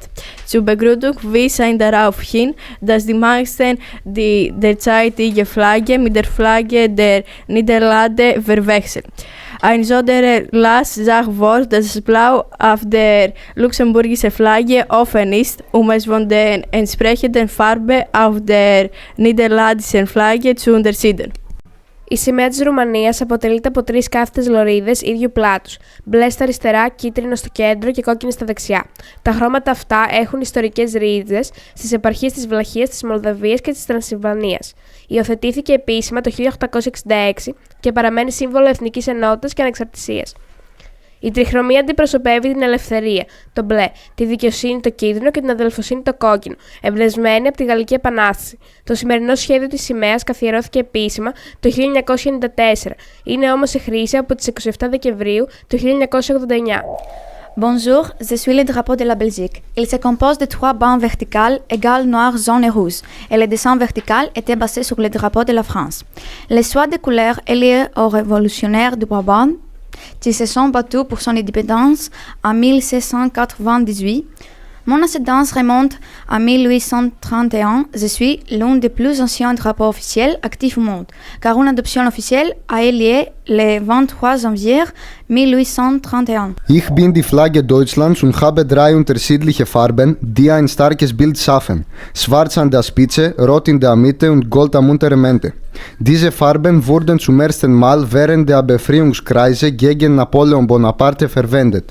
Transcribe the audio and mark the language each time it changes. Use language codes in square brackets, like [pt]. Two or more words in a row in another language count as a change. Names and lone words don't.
[de] Zur Begründung wies er darauf hin, dass die meisten die derzeitige Flagge mit der Flagge der Niederlande verwechseln. Ein sonderer Lass sagt vor, dass das Blau auf der luxemburgischen Flagge offen ist, um es von der entsprechenden Farbe auf der niederländischen Flagge zu unterscheiden. [el] Η σημαία της Ρουμανίας αποτελείται από 3 κάθετες λωρίδες ίδιου πλάτους, μπλε στα αριστερά, κίτρινο στο κέντρο και κόκκινο στα δεξιά. Τα χρώματα αυτά έχουν ιστορικές ρίζες στις επαρχίες της Βλαχίας, της Μολδαβίας και της Τρανσιλβανίας. Υιοθετήθηκε επίσημα το 1866 και παραμένει σύμβολο εθνικής ενότητας και ανεξαρτησίας. Η τριχρωμία αντιπροσωπεύει την ελευθερία, το μπλε, τη δικαιοσύνη, το κίτρινο και την αδελφοσύνη, το κόκκινο, εμπνευσμένη από τη Γαλλική Επανάσταση. Το σημερινό σχέδιο της σημαίας καθιερώθηκε επίσημα το 1994, είναι όμως σε χρήση από τις 27 Δεκεμβρίου του 1989. [fr] Bonjour, je suis le drapeau de la Belgique. Il se compose de 3 bandes verticales égales noir, jaune et rouge, et le dessin vertical était basé sur le drapeau de la France. Les choix de couleurs est lié aux révolutionnaires du Brabant qui se sont battus pour son indépendance en 1798. Mon ascendance remonte à 1831. Je suis l'un des plus anciens drapeaux officiels actifs au monde, car une adoption officielle a eu lieu le 23 janvier 1831. [de] Ich bin die Flagge Deutschlands und habe 3 unterschiedliche Farben, die ein starkes Bild schaffen. Schwarz an der Spitze, Rot in der Mitte und Gold am unteren Ende. Diese Farben wurden zum ersten Mal während der Befreiungskriege gegen Napoleon Bonaparte verwendet.